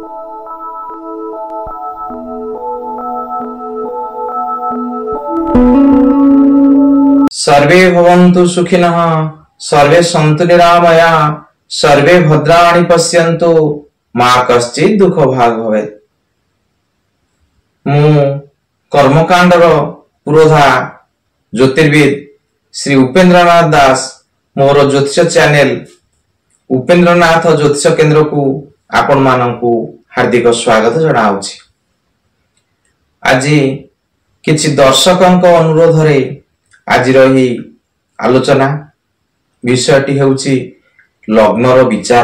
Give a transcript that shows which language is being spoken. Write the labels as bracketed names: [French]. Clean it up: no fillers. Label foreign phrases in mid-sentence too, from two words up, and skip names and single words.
[Sanskrit] सर्वे भवन्तु सुखिनः, सर्वे सन्तु निरामया, सर्वे भद्राणि पश्यन्तु, मा कश्चित् दुःख भाग भवेत्। [Odia] ମୁଁ କର୍ମକାଣ୍ଡର ପୁରୋଧା ଜ୍ୟୋତିର୍ବିଦ ଶ୍ରୀ ଉପେନ୍ଦ୍ରନାଥ ଦାସ ମୋର ଜ୍ୟୋତିଷ ଚ୍ୟାନେଲ ଉପେନ୍ଦ୍ରନାଥ ଜ୍ୟୋତିଷ କେନ୍ଦ୍ରକୁ ଆପଣ ମାନଙ୍କୁ ହାର୍ଦ୍ଦିକ ସ୍ୱାଗତ ଜଣାଉଛି। ଆଜି କିଛି ଦର୍ଶକଙ୍କ ଅନୁରୋଧରେ ଆଜି ରହି ଆଲୋଚନା ବିଷୟଟି ହେଉଛି ଲଗ୍ନର ବିଚାର।